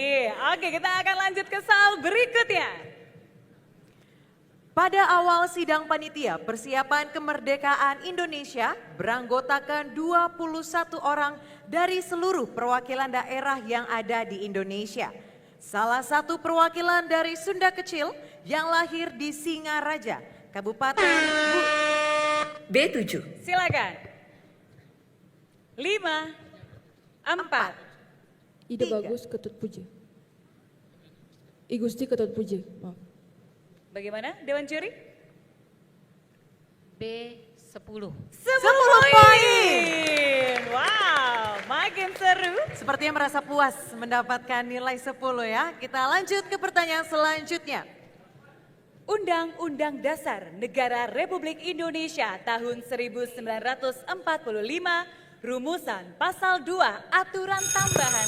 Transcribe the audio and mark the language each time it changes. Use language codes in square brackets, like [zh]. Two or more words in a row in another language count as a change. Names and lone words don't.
[id] Oke, kita akan lanjut ke soal berikutnya. Pada awal sidang panitia persiapan kemerdekaan Indonesia beranggotakan 21 orang dari seluruh perwakilan daerah yang ada di Indonesia. Salah satu perwakilan dari Sunda Kecil yang lahir di Singaraja, Kabupaten B7. Silakan. 5, 4. Ide bagus Ketut Puji. I Gusti Ketut Puji. Maaf. Bagaimana Dewan Juri? B10. 10 poin. Wow, makin seru. Sepertinya merasa puas mendapatkan nilai 10 ya. Kita lanjut ke pertanyaan selanjutnya. Undang-Undang Dasar Negara Republik Indonesia tahun 1945, rumusan pasal 2, aturan tambahan.